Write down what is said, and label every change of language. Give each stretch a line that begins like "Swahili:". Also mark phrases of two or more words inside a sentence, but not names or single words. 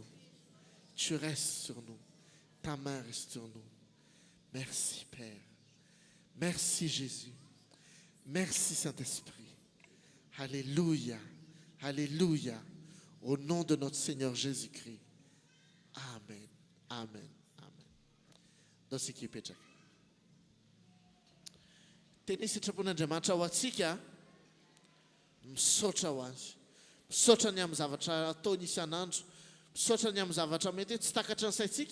French: Tu restes sur nous. Ta main reste sur nous. Merci Père. Merci Jésus. Merci Saint-Esprit. Alléluia. Alléluia. Au nom de notre Seigneur Jésus-Christ. Amen. Amen. Amen. Dosikipetaka.
Malagasy: Teny sitrapon'Andriamanitra ho antsika misaotra ho azy. Misaotra ny amin'ny zavatra ataony isan'andro. Misaotra ny amin'ny zavatra mety tsy takatra ny saintsika.